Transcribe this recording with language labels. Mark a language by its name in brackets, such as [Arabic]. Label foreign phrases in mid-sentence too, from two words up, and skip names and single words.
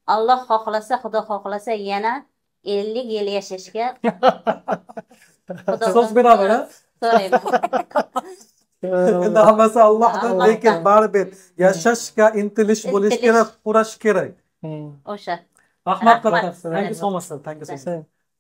[Uzbek] Alloh xohlasa, Xudo xohlasa yana 50 yil yashashga so'z beraman ha. so'rayman. Endi hammasi Allohdan, Allohdan. lekin baribir yashashga intilish bo'lish Intilish. kerak, kurash kerak. O'sha. Rahmat Rahmat. katta. [English] Thank you so much, sir. Thank you so much.